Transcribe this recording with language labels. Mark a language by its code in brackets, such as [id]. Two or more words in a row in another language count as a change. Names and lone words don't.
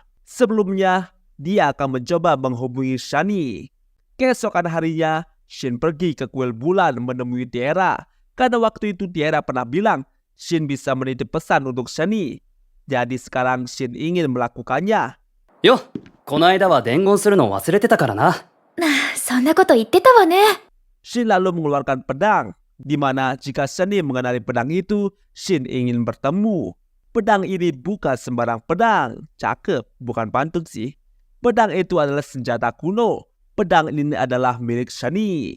[id] Sebelumnya, dia akan mencoba menghubungi Shani. Keesokan harinya, Shin pergi ke kuil bulan menemui Tiara. Karena waktu itu Tiara pernah bilang Shin bisa menitip pesan untuk Shani. Jadi sekarang Shin ingin melakukannya. [ja] よ、この間は伝言するの忘れてたからな。そんなこと言ってたわね。 [id] Shin lalu mengeluarkan pedang, di mana jika Shani mengenali pedang itu, Shin ingin bertemu. Pedang ini bukan sembarang pedang, cakep, bukan pantun sih. Pedang itu adalah senjata kuno. Pedang ini adalah milik Shani.